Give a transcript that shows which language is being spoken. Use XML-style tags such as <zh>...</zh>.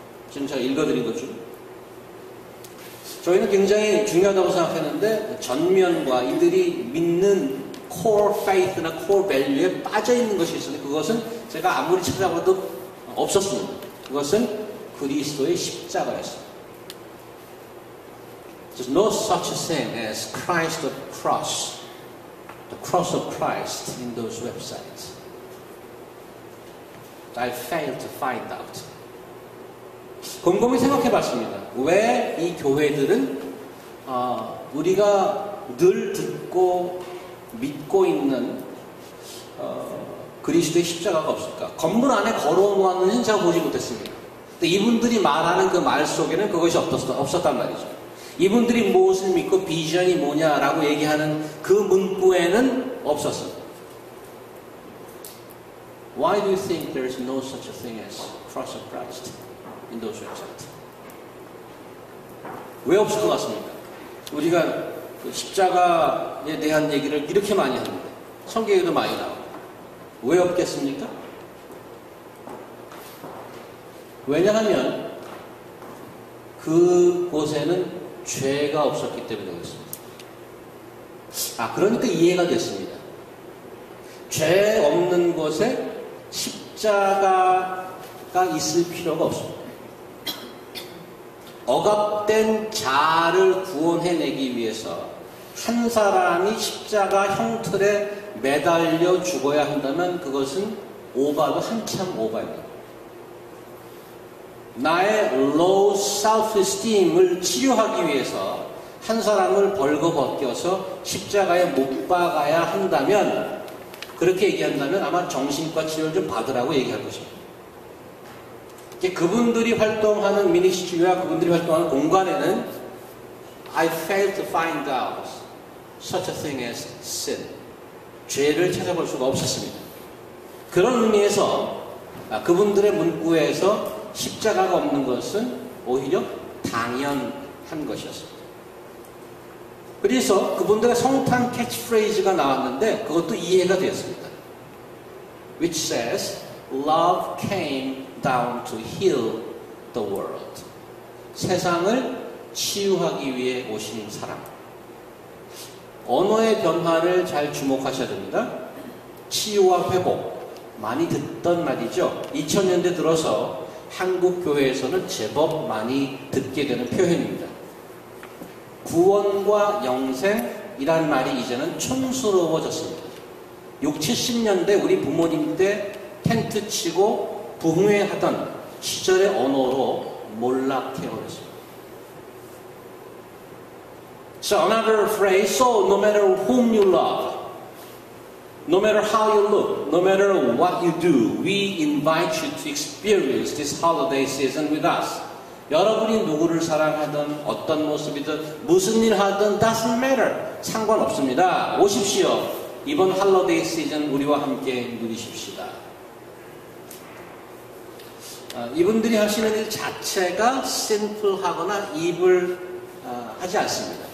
<ko>지금 제가 읽어드린 것 중 저희는 굉장히 중요하다고 생각했는데 전면과 이들이 믿는 core faith나 core value에 빠져 있는 것이 있었는데 그것은 제가 아무리 찾아봐도 없었습니다. 그것은 그리스도의 십자가였습니다.</ko> <en>There's no such thing as Christ of cross, the cross of Christ in those websites. I failed to find out.</en> <ko>곰곰이 생각해 봤습니다. 왜 이 교회들은 우리가 늘 듣고 믿고 있는 그리스도의 십자가가 없을까? 건물 안에 걸어 놓았는지는 제가 보지 못했습니다. 근데 이분들이 말하는 그 말 속에는 그것이 없었단 말이죠. 이분들이 무엇을 믿고 비전이 뭐냐라고 얘기하는 그 문구에는 없었습니다.</ko> <en>Why do you think there is no such a thing as cross of Christ in those websites?</en> <ko>왜 없을 것 같습니까? 우리가 그 십자가에 대한 얘기를 이렇게 많이 하는데 성경에도 많이 나오고 왜 없겠습니까? 왜냐하면 그곳에는 죄가 없었기 때문에 그렇습니다. 그러니까 이해가 됐습니다. 죄 없는 곳에 십자가가 있을 필요가 없습니다. 억압된 자를 구원해내기 위해서 한 사람이 십자가 형틀에 매달려 죽어야 한다면 그것은 오바도 한참 오바입니다. 나의 low self-esteem을 치료하기 위해서 한 사람을 벌거벗겨서 십자가에 못 박아야 한다면 그렇게 얘기한다면 아마 정신과 치료를 좀 받으라고 얘기할 것입니다. 그분들이 활동하는 미니스트리와 그분들이 활동하는 공간에는</ko> <en>I failed to find out such a thing as sin.</en> <ko>죄를 찾아볼 수가 없었습니다. 그런 의미에서 그분들의 문구에서 십자가가 없는 것은 오히려 당연한 것이었습니다. 그래서 그분들의 성탄 캐치프레이즈가 나왔는데 그것도 이해가 되었습니다.</ko> <en>Which says, Love came down to heal the world.</en> <ko>세상을 치유하기 위해 오신 사랑. 언어의 변화를 잘 주목하셔야 됩니다. 치유와 회복. 많이 듣던 말이죠. 2000년대 들어서 한국 교회에서는 제법 많이 듣게 되는 표현입니다. 구원과 영생이란 말이 이제는 촌스러워졌습니다. 60, 70년대 우리 부모님 때 텐트 치고 부흥회하던 시절의 언어로 몰락해버렸습니다.</ko> <en>So another phrase, so no matter whom you love, no matter how you look, no matter what you do, we invite you to experience this holiday season with us.</en> <ko>여러분이 누구를 사랑하든 어떤 모습이든 무슨 일 하든</ko> <en>doesn't matter.</en> <ko>상관없습니다. 오십시오. 이번 holiday season 우리와 함께 누리십시다. 이분들이 하시는 일 자체가 sinful하거나 evil 하지 않습니다.</ko>